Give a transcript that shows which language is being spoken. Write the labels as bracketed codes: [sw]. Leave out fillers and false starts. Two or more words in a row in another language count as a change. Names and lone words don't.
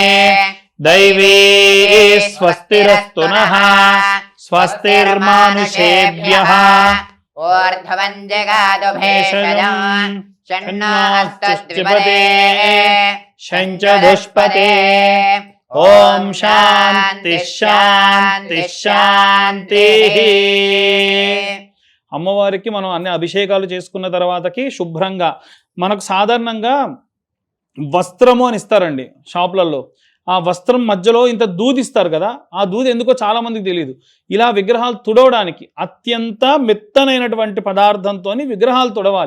[sa] दैवी स्वस्तिरस्तु नः स्वस्तिर्मानुषेभ्यः ऊर्ध्वं जगातु भेषजं षण्णास्तस्त्रिपदे शंचधुष्पते ओम शांति शांति शांति [te] అమ్మవారికి మనం అన్ని అభిషేకాలు చేసుకున్న తర్వాతకి శుభ్రంగా మనకు సాధారణంగా వస్త్రము అని ఇస్తారండి షాపులలో. ఆ వస్త్రం మధ్యలో ఇంత దూది ఇస్తారు కదా, ఆ దూది ఎందుకో చాలా మందికి తెలియదు. ఇలా విగ్రహాలు తుడవడానికి అత్యంత మెత్తనైనటువంటి పదార్థంతో విగ్రహాలు తుడవాలి.